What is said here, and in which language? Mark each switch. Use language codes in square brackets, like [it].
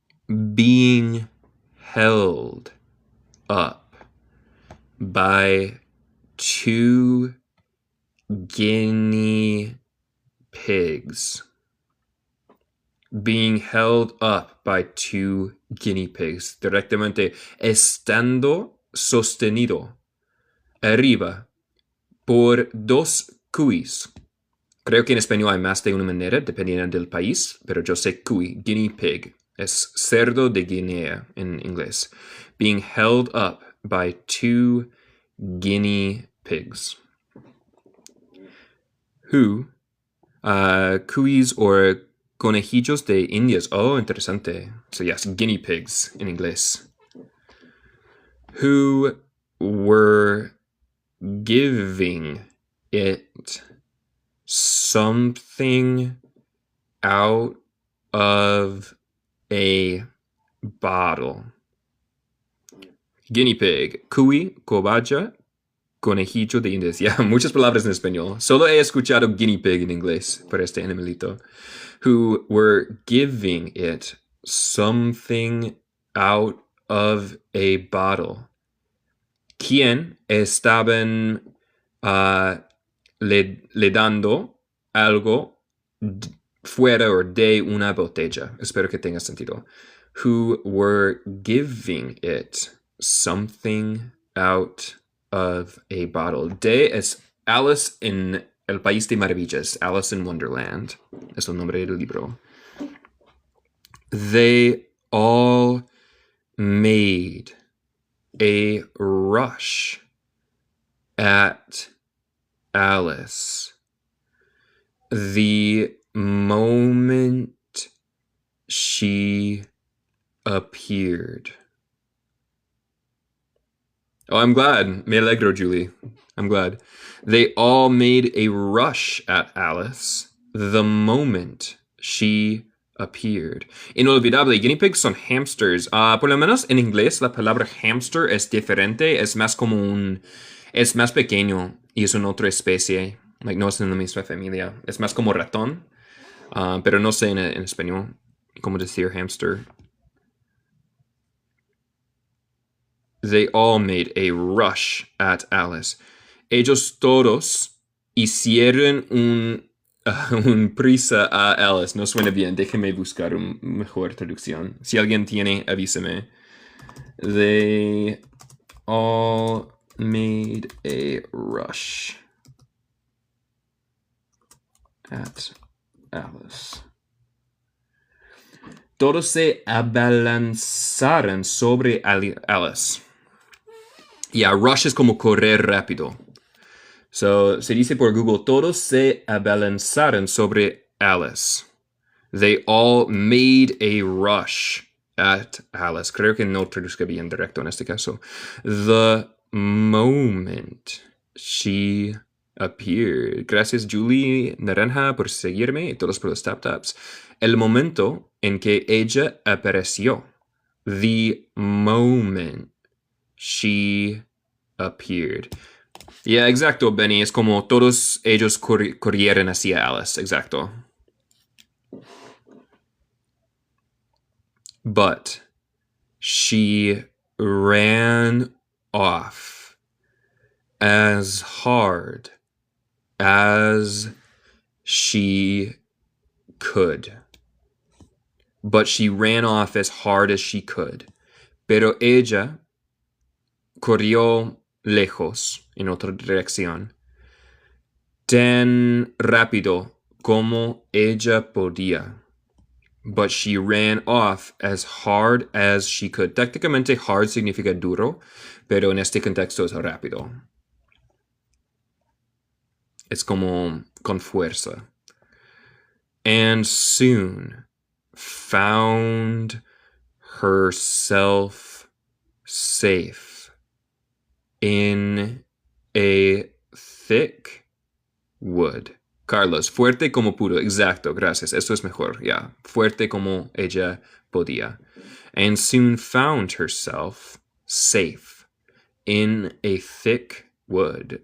[en] Being held up by two guinea pigs. Being held up by two guinea pigs. [es] Directamente estando sostenido arriba por dos cuis. Creo que en español hay más de una manera, dependiendo del país, pero yo sé cuy, guinea pig. Es cerdo de Guinea en inglés. [en] Being held up by two guinea pigs. [es] Who, cuis or conejillos de Indias. [en] Oh, interesante. So yes, guinea pigs in inglés. Who were giving it something out of a bottle. [es] Guinea pig, cuy, cobaya, conejillo de indias. Ya, muchas palabras en español. Solo he escuchado guinea pig en inglés para este animalito. [en] Who were giving it something out of a bottle. [es] ¿Quién estaban le dando algo fuera o de una botella? Espero que tenga sentido. [en] Who were giving it something out of a bottle. [es] De es Alice in El País de Maravillas. [en] Alice in Wonderland. [es] Es el nombre del libro. [en] They all made a rush at Alice the moment she appeared. Oh, I'm glad. [es] Me alegro, [en] Julie. I'm glad. They all made a rush at Alice the moment she appeared. [es] Inolvidable. Guinea pigs son hamsters. Por lo menos en inglés la palabra hamster es diferente. Es más como es más pequeño y es una otra especie. Like, no es en la misma familia. Es más como ratón. Pero no sé en español cómo decir hamster. [en] They all made a rush at Alice. [es] Ellos todos hicieron un prisa a Alice. No suena bien. Déjeme buscar una mejor traducción. Si alguien tiene, avísame. [en] They all made a rush at Alice. [es] Todos se abalanzaron sobre Alice. Yeah, rush es como correr rápido. So, se dice por Google, todos se abalanzaron sobre Alice. [en] They all made a rush at Alice. [es] Creo que no traduzca bien directo en este caso. The moment she appeared. Gracias, Julie Naranja, por seguirme y todos por los tap-taps. El momento en que ella apareció. [en] The moment she appeared. [es] Yeah, exacto, Benny. Es como todos ellos corrieron hacia Alice. Exacto. [en] But she ran off as hard as she could. But she ran off as hard as she could. [es] Pero ella corrió lejos, en otra dirección, tan rápido como ella podía. [en] But she ran off as hard as she could. [es] Técnicamente hard significa duro, pero en este contexto es rápido. Es como con fuerza. [en] And soon found herself safe in a thick wood. [es] Carlos, fuerte como pudo. Exacto, gracias. Esto es mejor. Yeah, fuerte como ella podía. [en] And soon found herself safe in a thick wood.